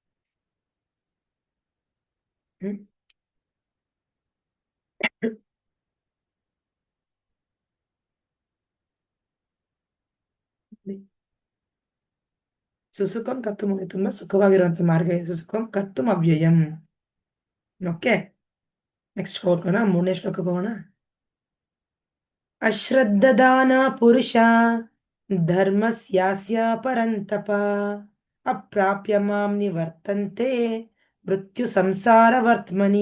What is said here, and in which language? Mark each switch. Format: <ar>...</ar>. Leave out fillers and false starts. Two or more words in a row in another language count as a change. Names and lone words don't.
<sa>ಸುಸುಖಂ ಕರ್ತುಂ,</sa> <kn>ತುಂಬಾ ಸುಖವಾಗಿರುವಂತ ಮಾರ್ಗ.</kn> <sa>ಸುಸುಖಂ ಕರ್ತುಂ ಅವ್ಯಯಂ.</sa> <en>okay, next</en> <kn>ಹೋಗೋಣ, 3ನೇ ಶ್ಲೋಕಕ್ಕೆ ಹೋಗೋಣ.</kn> <sa>ಅಶ್ರದ್ಧದಾನ ಪುರುಷ ಧರ್ಮಸ್ಯಾಸ್ಯ ಪರಂತಪ ಅಪ್ರಾಪ್ಯ ಮಾಂ ನಿವರ್ತಂತೆ ಮೃತ್ಯು ಸಂಸಾರ ವರ್ತಮನಿ.</sa>